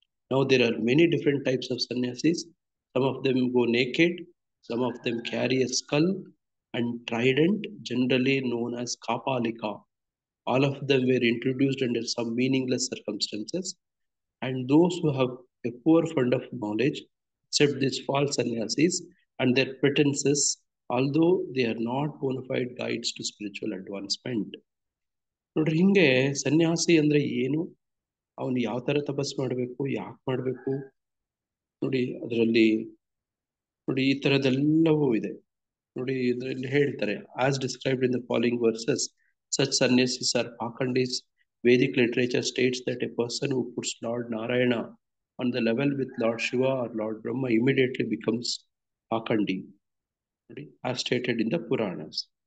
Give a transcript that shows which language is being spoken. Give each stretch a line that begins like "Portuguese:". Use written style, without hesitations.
English: Now there are many different types of sannyasis. Some of them go naked, some of them carry a skull and trident, generally known as Kapalika. All of them were introduced under some meaningless circumstances, and those who have a poor fund of knowledge accept these false sannyasis and their pretenses, although they are not bona fide guides to spiritual advancement.
Kannada: ನೋಡ್ರಿ, ಹಿಂಗೆ ಸನ್ಯಾಸಿ ಅಂದ್ರೆ ಏನು, ಅವನು ಯಾವ ತರ ತಪಸ್ ಮಾಡಬೇಕು, ಯಾಕೆ ಮಾಡಬೇಕು, ನೋಡಿ ಅದರಲ್ಲಿ ನೋಡಿ ಈ ತರದೆಲ್ಲವೂ ಇದೆ. ನೋಡಿ, ಇದರಲ್ಲಿ ಹೇಳ್ತಾರೆ,
English: As described in the following verses, such sannyasis are pakandis. Vedic literature states that a person who puts Lord Narayana on the level with Lord Shiva or Lord Brahma immediately becomes pakandi, ನೋಡಿ, as stated in the Puranas.